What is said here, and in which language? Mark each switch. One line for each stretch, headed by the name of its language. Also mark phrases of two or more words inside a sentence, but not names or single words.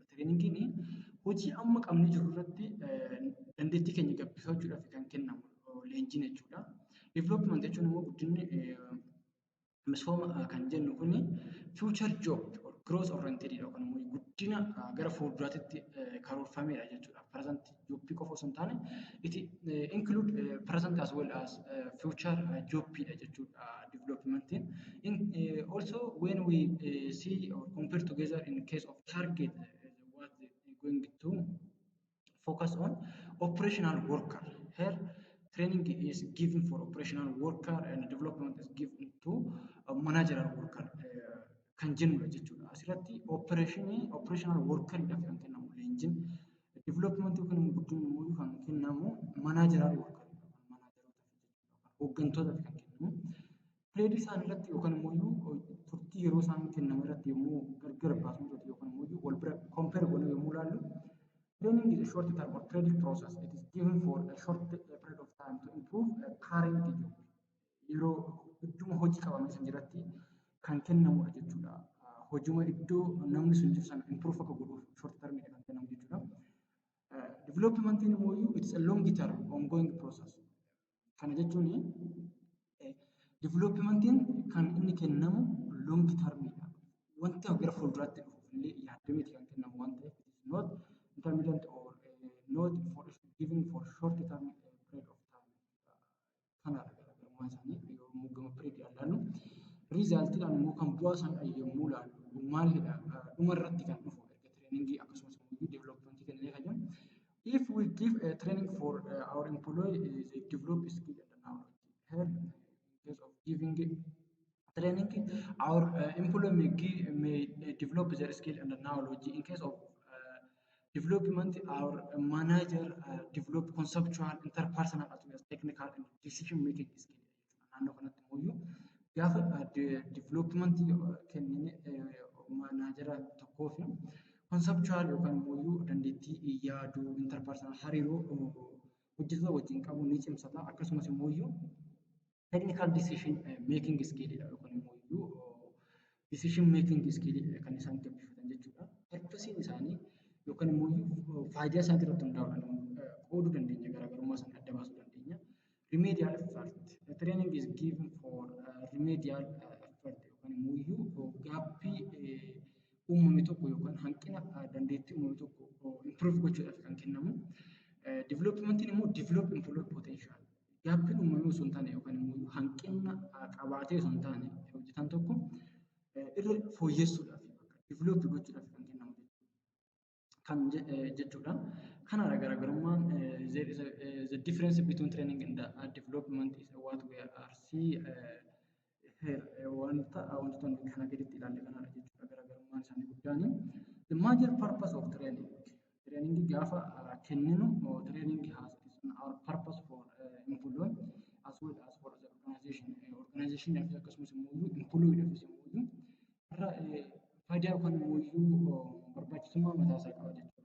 Oromo: Trainingiin hojii amma qabnee jiru irratti dandeettii keenya gabbifachuudhaaf kan kennamu leenjiin jechuudha. Development jechuun immoo guddinni misooma kan jennu kun
English: future job or growth oriented
Oromo: yookaan immoo guddina gara fuulduraatti karoorfameedha jechuudha.
English: Present job
Oromo: qofa osoo hin taane
English: it include present as well as future job
Oromo: jechuudha developmentiin.
English: Also when we see or compare together in case of target what they going to focus on operational worker. Here training is given for operational worker and development is given to managerial worker
Oromo: kan jennudha jechuudha. Asirratti
English: operational worker
Oromo: idhaaf kan kennamu leenjiin development yookaan guddinni immoo kan kennamu
English: managerial worker
Oromo: hooggantootaaf kan kennamu. Trade isaan irratti yookaan immoo turtii yeroo isaan kennamu irratti yommuu gargar baasnu yookaan immoo wal bira compare godhuu yommuu ilaallu
English: training is a short term or training process. It is given for a short period of time to improve a current job.
Oromo: Yeroo idduma hojii qabamee san jiratti kan kennamudha jechuudha. Hojiuma iddoo namni sun jiru sana improve akka godhuuf
English: short term
Oromo: kan kennamu jechuudha. Developmentiin immoo
English: it's a long term ongoing process.
Oromo: Kana jechuun developmentiin kan inni kennamu
English: long termidha.
Oromo: Wanta gara fuulduraatti dhufuuf illee yaadameeti kan kennamu waan ta'eef
English: not intermittent or not for giving for short term period of time.
Oromo: Kanadha garaagarummaa isaanii yommuu gama period ilaallu riizaaltiidhaan immoo kan bu'aa isaanii yommuu ilaallu maalidha dhuma irratti kan dhufu erga training akkasumas immoo developmentii kennee kan jennu.
English: If we give a training for our employee they develop skill and knowledge. Here in case of giving training our employee may develop their skill and knowledge. In case of development our manager develop conceptual interpersonal as well as technical and decision making skill.
Oromo: Naannoo kanatti immoo gaafa development kennine manajera tokkoof conceptual yookaan immoo dandeettii yaaduu interpersonal hariiroo hojjettoota wajjin qabu ni cimsata. Akkasumas immoo
English: technical decision making skill
Oromo: yookaan immoo
English: decision making skill
Oromo: kan isaan gabbifatan jechuudha. Purpose isaanii yookaan immoo faayidaa isaanii irratti hundaa'uudhaan qooduu dandeenya garaagarummaa isaanii adda baasuu dandeenya.
English: Remedial effort. The training is given for remedial effort
Oromo: yookaan immoo gaaffii uumame tokko yookaan hanqina dandeettii uumame tokko improve gochuudhaaf kan kennamu. Developmentiin immoo
English: develop employee potential.
Oromo: Gaabbiin uumame osoo hin taane yookaan immoo hanqina qabaatee osoo hin taane hojjetaan tokko irra fooyyessuudhaaf develop gochuudhaaf kan kennamu kan jechuudha. Kanaadha garaagarummaan
English: the difference between training and development is what we are see here
Oromo: wantoota kana gaditti ilaalle kanaadha jechuudha. Garaagarummaan isaanii guddaani.
English: The major purpose of training
Oromo: gaafa kenninu
English: training has our purpose for employee as well as for the organization
Oromo: akkasumas immoo employee irra faayidaa yookaan immoo barbaachisummaa mataa isaa qaba jechuudha.